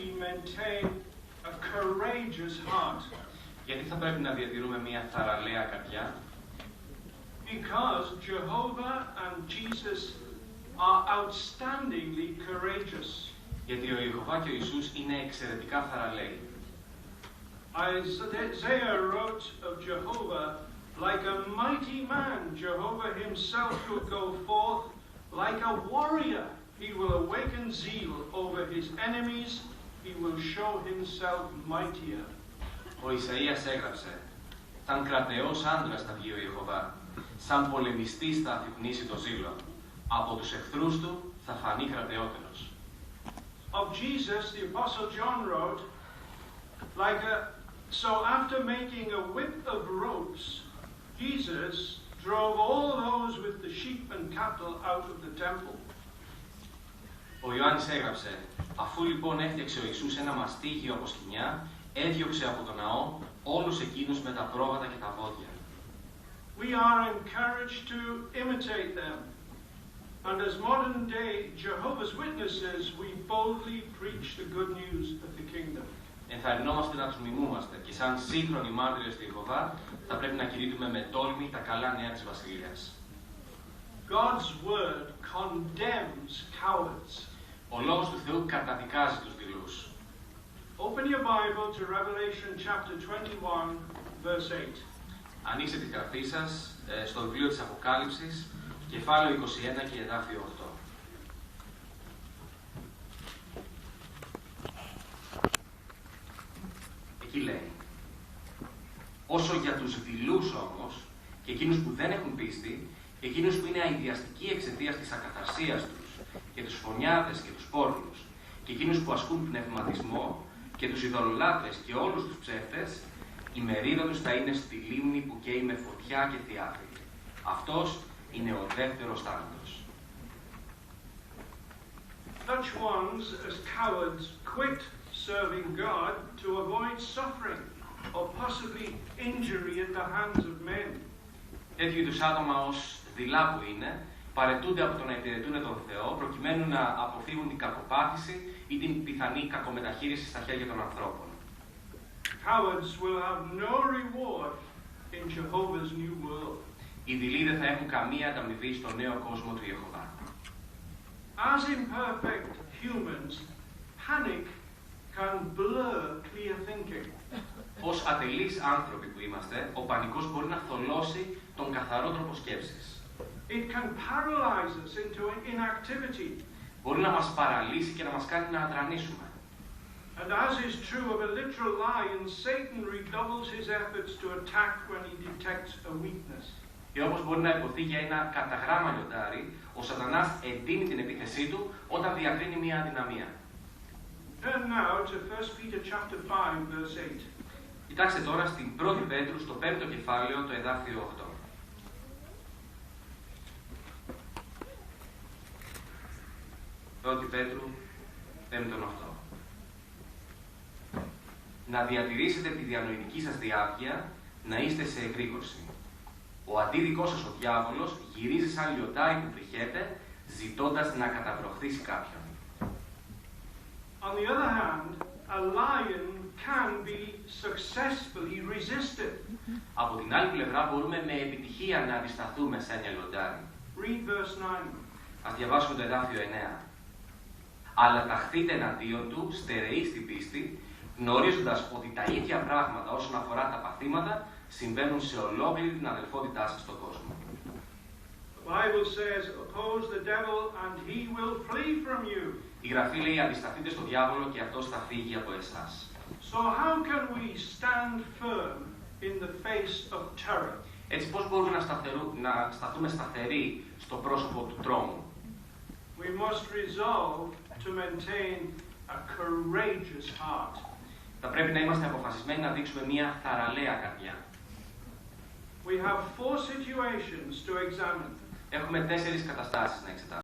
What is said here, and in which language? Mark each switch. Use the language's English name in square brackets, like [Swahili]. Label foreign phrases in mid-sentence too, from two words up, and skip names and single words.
[English] maintain a courageous heart? [Greek] Γιατί θα πρέπει να διατηρούμε μια θαραλέα καρδιά? [English] Because Jehovah and Jesus are outstandingly courageous. [Greek] Γιατί ο Ιεχωβά και ο Ιησούς είναι εξαιρετικά θαραλέοι. [English] Isaiah wrote of Jehovah, like a mighty man, Jehovah himself will go forth, like a warrior. He will awaken zeal over his enemies. He will show himself mightier. [Greek] Ο Ισαΐας έγραψε: «Σαν κρατεός άντρας θα βγει ο Ιεχωβά, σαν πολεμιστής θα αφυπνήσει το ζήλο. Από τους εχθρούς του θα φανεί κρατεότερος». [English] Of Jesus, the Apostle John wrote, so after making a whip of ropes, Jesus drove all those with the sheep and cattle out of the temple. [Greek] Ο Ιωάννης έγραψε: «Αφού λοιπόν έφτιαξε ο Ιησούς ένα μαστίγιο από σκοινιά, έδιωξε από τον ναό όλους εκείνους με τα πρόβατα και τα βόδια». [English] We are encouraged to imitate them. And as modern day Jehovah's Witnesses, we boldly preach the good news of the kingdom. [Greek] Ενθαρρυνόμαστε να τους μιμούμαστε και σαν σύγχρονοι μάρτυρες του Ιεχωβά θα πρέπει να κηρύττουμε με τόλμη τα καλά νέα της Βασιλείας. [English] God's word condemns cowards. [Greek] Ο λόγος του Θεού καταδικάζει τους δειλούς. [English] Open your Bible to Revelation chapter 21, verse 8. [Greek] Ανοίξτε τη γραφή σας στο βιβλίο της Αποκάλυψης, κεφάλαιο 21 και εδάφιο 8. Εκεί λέει: «Όσο για τους δειλούς όμως, και εκείνους που δεν έχουν πίστη, και εκείνους που είναι αηδιαστικοί εξαιτίας της ακαθαρσίας τους, και τους φωνιάδες και τους πόρνους, και εκείνους που ασκούν πνευματισμό, και τους ειδωλολάτρες και όλους τους ψεύτες, η μερίδα τους θα είναι στη λίμνη που καίει με φωτιά και θιάφη. Αυτός είναι ο δεύτερος θάνατος». [English] Such ones as cowards quit serving God to avoid suffering or possibly injury at the hands of men. [Greek] Τέτοιου είδους άτομα ως δειλά που είναι, παρετούνται από το να υπηρετούν τον Θεό προκειμένου να αποφύγουν την κακοπάθηση ή την πιθανή κακομεταχείριση στα χέρια των ανθρώπων. [English] Cowards will have no reward in Jehovah's new world. [Greek] Οι δειλοί δεν θα έχουν καμία ανταμοιβή στο νέο κόσμο του Ιεχωβά. [English] As imperfect humans, panic can blur clear thinking. [Greek] Ως ατελείς άνθρωποι που είμαστε, ο πανικός μπορεί να θολώσει τον καθαρό τρόπο σκέψης. [English] It can paralyze us into inactivity. [Greek] Μπορεί να μας παραλύσει και να μας κάνει να αδρανίσουμε. [English] And as is true of a literal lion, Satan redoubles his efforts to attack when he detects a weakness. [Greek] Και όπως μπορεί να υποθεί για ένα καταγράμμα λιοντάρι, ο Σατανάς εντείνει την επίθεσή του όταν διακρίνει μια αδυναμία. [English] Turn now to 1 Peter chapter 5, verse 8. [Greek] Κοιτάξτε τώρα στην 1η Πέτρου, στο 5ο κεφάλαιο, το εδάφιο 8. 1η Πέτρου, 5ο 8. Να διατηρήσετε τη διανοητική σας διάβγεια, να είστε σε εγρήγορση. Ο αντίδικός σας ο διάβολος γυρίζει σαν λιοντάρι που πριχέται, ζητώντας να καταβροχθήσει κάποιον. [English] On the other hand, a lion can be successfully resisted. [Greek] Από την άλλη πλευρά μπορούμε με επιτυχία να αντισταθούμε σε ένα λιοντάρι. [English] Read verse 9. [Greek] Ας διαβάσουμε το εδάφιο 9. Αλλά ταχθείτε εναντίον του, στερεοί στην πίστη, γνωρίζοντας ότι τα ίδια πράγματα όσον αφορά τα παθήματα συμβαίνουν σε ολόκληρη την αδελφότητά σας στον κόσμο. [English] The Bible says, oppose the devil and he will flee from you. [Greek] Η Γραφή λέει: αντισταθείτε στο διάβολο και αυτός θα φύγει από εσάς. [English] So how can we stand firm in the face of terror? [Greek] Έτσι πώς μπορούμε να σταθούμε σταθεροί στο πρόσωπο του τρόμου? [English] We must resolve to maintain a courageous heart. [Greek] Θα πρέπει να είμαστε αποφασισμένοι να δείξουμε μια θαραλέα καρδιά. [English] We have 4 situations to examine. [Greek] Έχουμε 4 καταστάσεις να εξετάσουμε.